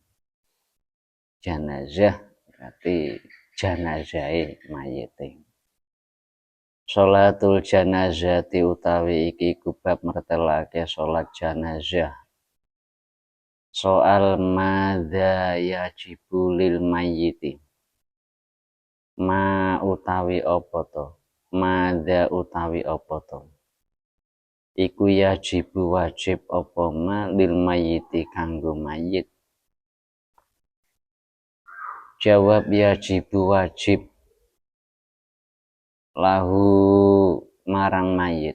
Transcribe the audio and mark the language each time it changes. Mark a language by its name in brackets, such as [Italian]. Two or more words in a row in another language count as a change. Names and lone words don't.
[Javanese] Janazah berarti janazahe mayite. Sholatul janazati utawi iki bab mertelake sholat janazah. Soal [Arabic] ماذا يجب للميت. [Javanese] Ma utawi apa to? Madza utawi apa to? Iku yajibu wajib apa [Arabic] ما للميت [Javanese] kanggo mayit. Jawab [Arabic] يجب واجب له [Javanese] marang mayit.